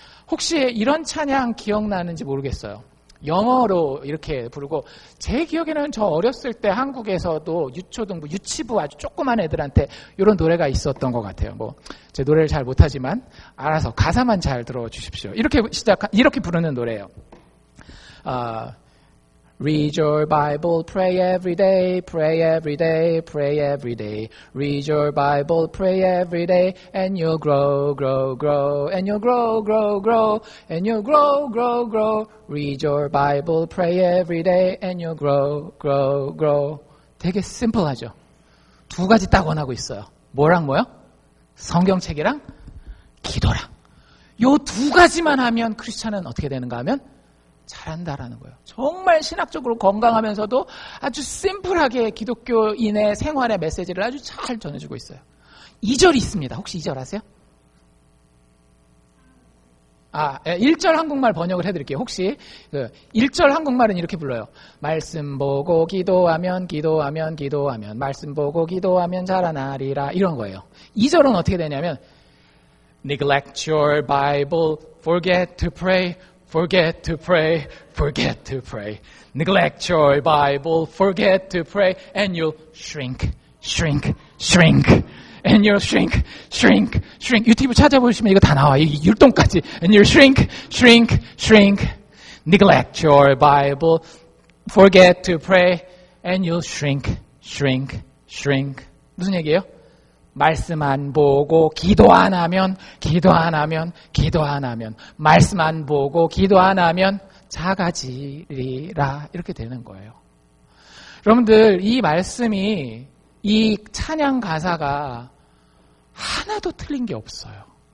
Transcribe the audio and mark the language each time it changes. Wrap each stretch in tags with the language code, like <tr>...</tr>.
<ko>혹시 이런 찬양 기억나는지 모르겠어요. 영어로 이렇게 부르고, 제 기억에는 저 어렸을 때 한국에서도 유초등부, 유치부 아주 조그만 애들한테 이런 노래가 있었던 것 같아요. 제 노래를 잘 못하지만 알아서 가사만 잘 들어주십시오. 이렇게 부르는 노래예요.</ko> <en>Read your Bible, pray every day, pray every day, pray every day. Read your Bible, pray every day, and you'll grow, grow, grow, and you'll grow, grow, grow, and you'll grow, grow, grow. Read your Bible, pray every day, and you'll grow, grow, grow.</en> <ko>되게 심플하죠. 두 가지 딱 원하고 있어요. 뭐랑 뭐요? 성경책이랑 기도랑. 요 두 가지만 하면 크리스찬은 어떻게 되는가 하면 잘한다라는 거예요. 정말 신학적으로 건강하면서도 아주 심플하게 기독교인의 생활의 메시지를 아주 잘 전해주고 있어요. 2절이 있습니다. 혹시 2절 아세요? 1절 한국말 번역을 해드릴게요. 혹시 1절 한국말은 이렇게 불러요. 말씀 보고 기도하면 기도하면 기도하면 말씀 보고 기도하면 자라나리라, 이런 거예요. 2절은 어떻게 되냐면</ko> <en>Neglect your Bible, forget to pray, forget to pray, forget to pray.</en> <ko>Neglect your Bible, forget to pray, and you'll shrink, shrink, shrink. And you'll shrink, shrink, shrink. 유튜브 찾아보시면 이거 다 나와. 이 율동까지.</ko> <en>And you'll shrink, shrink, shrink. Neglect your Bible, forget to pray, and you'll shrink, shrink, shrink.</en> <ko>무슨 얘기예요? 말씀 안 보고 기도 안 하면, 기도 안 하면, 기도 안 하면, 말씀 안 보고 기도 안 하면 작아지리라, 이렇게 되는 거예요. 여러분들, 이 말씀이, 이 찬양 가사가 하나도 틀린 게 없어요.</ko>